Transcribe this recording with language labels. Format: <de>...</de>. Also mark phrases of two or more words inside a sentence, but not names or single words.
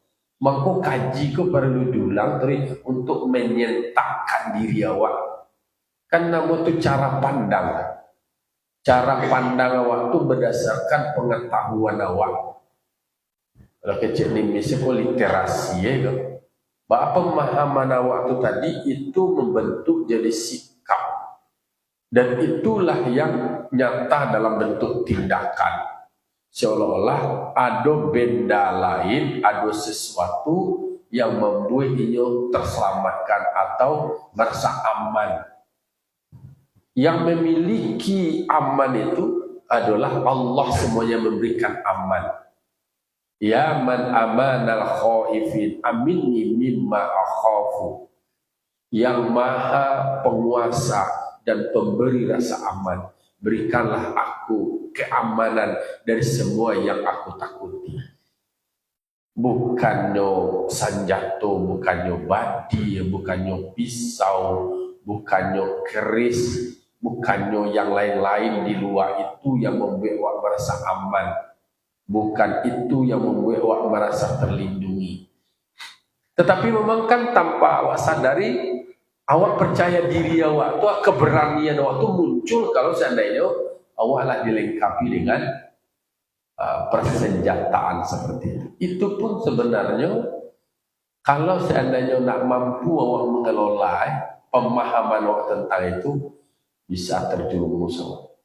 <id>Maka kaji kau perlu diulang untuk menyentakkan diri awak. Kan nama tu cara pandang. Cara pandang awak tu berdasarkan pengetahuan awak. Kalau kecil ni misalnya literasi ya. Bahwa pemahaman awak tu tadi itu membentuk jadi sikap. Dan itulah yang nyata dalam bentuk tindakan. Seolah-olah ada benda lain, ada sesuatu yang membuat ia terselamatkan atau merasa aman. Yang memiliki aman itu adalah Allah semuanya memberikan aman.</id> <ar>يا من أمان الخائفين آمني مما أخاف.</ar> <id>Yang maha penguasa dan pemberi rasa aman, berikanlah aku keamanan dari semua yang aku takuti. Bukannya senjata, bukannya badi, bukannya pisau, bukannya keris, bukannya yang lain-lain di luar itu yang membuat awak merasa aman. Bukan itu yang membuat awak merasa terlindungi. Tetapi memang kan tanpa awak sadari, awak percaya diri awak tu, keberanian awak tu muncul kalau seandainya awak lah dilengkapi dengan persenjataan seperti itu. Itu pun sebenarnya kalau seandainya nak mampu awak mengelola pemahaman awak tentang itu, bisa terjerumus awak.</id>